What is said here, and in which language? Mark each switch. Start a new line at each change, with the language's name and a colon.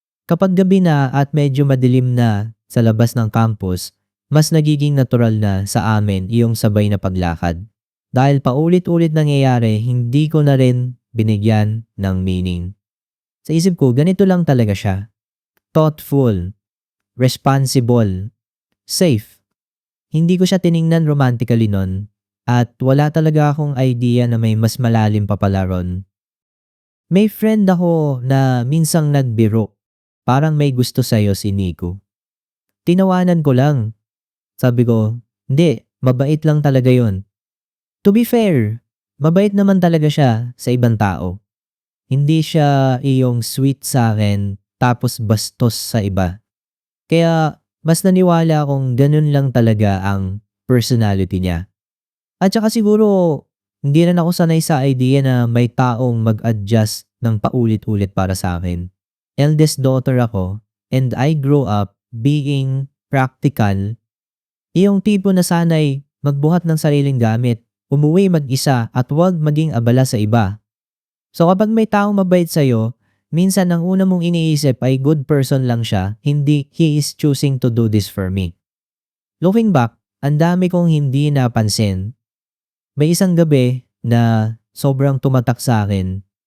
Filipino: Kapag gabi na at medyo madilim na sa labas ng campus, mas nagiging natural na sa amin iyong sabay na paglakad. Dahil paulit-ulit nangyayari, hindi ko na rin binigyan ng meaning. Sa isip ko, ganito lang talaga siya.
English: Thoughtful, responsible, safe.
Filipino: Hindi ko siya tiningnan romantically nun at wala talaga akong idea na may mas malalim pa pala ron. May friend ako na minsang nagbiro. Parang may gusto sa'yo si Nico. Tinawanan ko lang. Sabi ko, hindi, mabait lang talaga yon. To be fair, mabait naman talaga siya sa ibang tao. Hindi siya iyong sweet sa akin tapos bastos sa iba. Kaya mas naniwala akong ganun lang talaga ang personality niya. At saka siguro, hindi rin ako sanay sa idea na may taong mag-adjust ng paulit-ulit para sa akin.
English: Eldest daughter
Filipino: ako
English: and I grew up being practical.
Filipino: Iyong tipo na sanay magbuhat ng sariling gamit, umuwi mag-isa at huwag maging abala sa iba. So kapag may taong mabait sa'yo, minsan ang una mong iniisip ay
English: good person
Filipino: lang siya, hindi
English: he is choosing to do this for me. Looking back,
Filipino: ang dami kong hindi napansin. May isang gabi na sobrang tumatak sa akin.